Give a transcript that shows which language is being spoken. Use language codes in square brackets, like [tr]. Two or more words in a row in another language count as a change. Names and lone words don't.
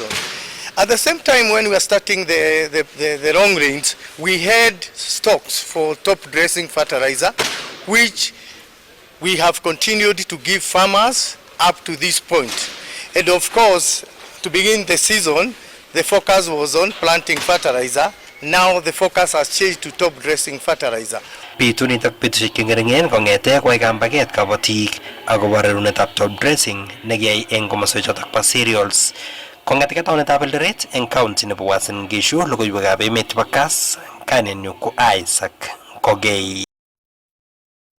[en] At the same time, when we are starting the long range, we had stocks for top dressing fertilizer, which we have continued to give farmers up to this point. And of course, to begin the season, the focus was on planting fertilizer. Now the focus has changed to top dressing fertilizer. [kln] Pitu nitok petushek chengeringen kong'ete kwai kambaket kabatik akobo rerunetab [en] top dressing [kln] nekiyai eng komoswek chotok bo cereals. Kong'ete taonitab Eldoret eng county nebo Uasin Gishu, logoiwekab emet chebo Kass, kainenyu ko Isaac Kogei.